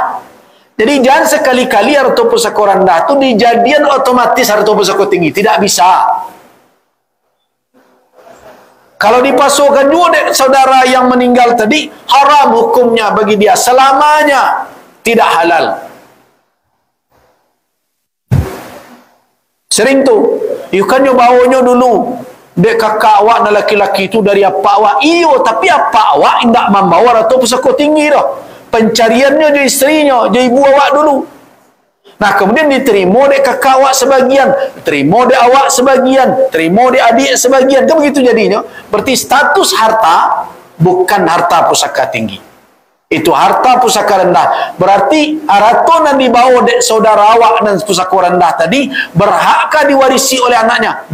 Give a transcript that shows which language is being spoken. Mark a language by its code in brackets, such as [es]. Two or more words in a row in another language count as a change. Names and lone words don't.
[id] Jadi jangan sekali-kali harta pusaka rendah itu dijadian otomatis harta pusaka tinggi. Tidak bisa. Kalau dipasukkan juga saudara yang meninggal tadi, haram hukumnya bagi dia selamanya, tidak halal. [min] Sering tu, kan yo bawanya dulu dek kakak awak na laki-laki tu dari apa awak. Iyo, tapi apa awak indak membawa atau pusaka tinggi dah. Pencariannya je isterinya, je ibu awak dulu. Nah, kemudian diterima dek kakak awak sebagian, terima dek awak sebagian, terima dek adik sebagian. Kan begitu jadinya. [id] Berarti status harta bukan harta pusaka tinggi. Itu harta pusaka rendah. Berarti harta yang dibawa [min] dek saudara awak [id] dan pusaka rendah tadi, berhakkah diwarisi oleh anaknya?